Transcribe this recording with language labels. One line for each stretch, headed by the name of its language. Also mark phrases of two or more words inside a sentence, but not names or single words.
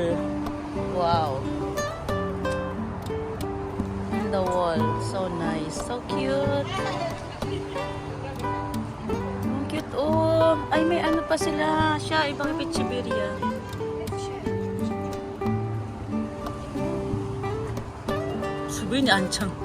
English: Wow. In the wall. So nice. So cute.
Filipino: Ang cute.
English: Oh.
Filipino: Ay, may ano pa sila. Siya, ibang pichiberia.
Japanese: すごいね、あんちゃん。